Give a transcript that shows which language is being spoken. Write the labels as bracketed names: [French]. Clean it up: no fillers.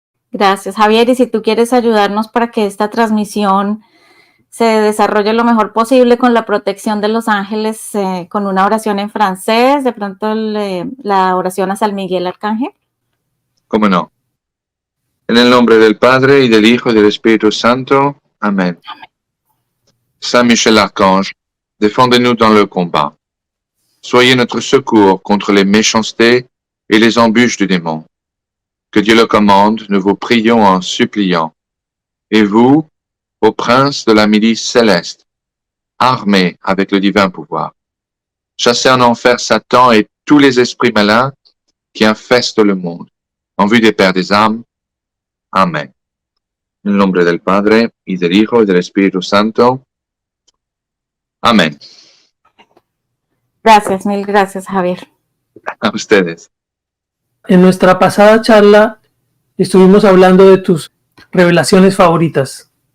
[Spanish] Gracias, Javier. Y si tú quieres ayudarnos para que esta transmisión se desarrolle lo mejor posible con la protección de los ángeles, con una oración en francés, de pronto la oración a San Miguel Arcángel. ¿Cómo no? En el nombre del Padre, y del Hijo, y del Espíritu Santo. Amén. [French] Saint Michel Archange, défendez-nous dans le combat. Soyez notre secours contre les méchancetés et les embûches du démon. Que Dieu le commande, nous vous prions en suppliant. Et vous, ô prince de la milice céleste, armés avec le divin pouvoir, chassez en enfer Satan et tous les esprits malins qui infestent le monde, en vue des Pères des âmes. [Spanish] Amén. En el nombre del Padre, y del Hijo, y del Espíritu Santo. Amén. Gracias, mil gracias, Javier. A ustedes. En nuestra pasada charla estuvimos hablando de tus revelaciones favoritas.